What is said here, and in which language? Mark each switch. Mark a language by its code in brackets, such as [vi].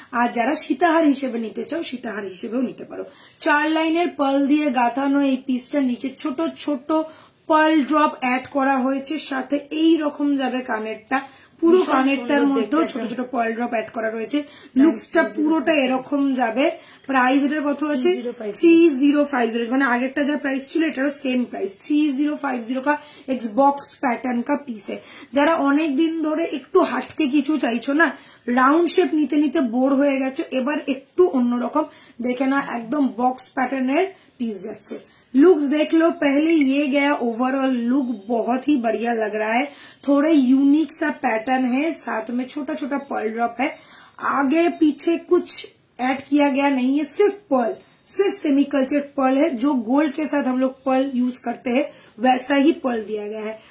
[bn] আর যারা সীতাহার হিসেবে নিতে চাও সীতাহার হিসেবেও নিতে পারো। 4 লাইনের পার্ল দিয়ে গাঁথানো এই পিসটা, নিচে ছোট ছোট পার্ল ড্রপ অ্যাড করা হয়েছে, সাথে এই রকম যাবে কানেরটা, পুরো কানেরটার মধ্যেও ছোট ছোট পার্ল ড্রপ অ্যাড করা রয়েছে। লুকসটা পুরোটা এরকম যাবে। প্রাইস এটার কত আছে? 3050, মানে আগেরটা যা প্রাইস ছিল এটারও সেম প্রাইস। [hi] 3050 का एक्स बॉक्स पैटर्न का पीस है। [bn] যারা অনেক দিন ধরে একটু হাটকে কিছু চাইছো না, রাউন্ড শেপ নিতে নিতে বোর হয়ে গেছো, এবার একটু অন্যরকম দেখে না, একদম বক্স প্যাটার্নের পিস যাচ্ছে। [hi] लुक्स देख लो, पहले ये गया ओवरऑल लुक बहुत ही बढ़िया लग रहा है। थोड़े यूनिक सा पैटर्न है, साथ में छोटा छोटा पर्ल ड्रॉप है, आगे पीछे कुछ ऐड किया गया नहीं है, सिर्फ पर्ल, सिर्फ सेमी कल्चर्ड पर्ल है। जो गोल्ड के साथ हम लोग पर्ल यूज करते हैं वैसा ही पर्ल दिया गया है।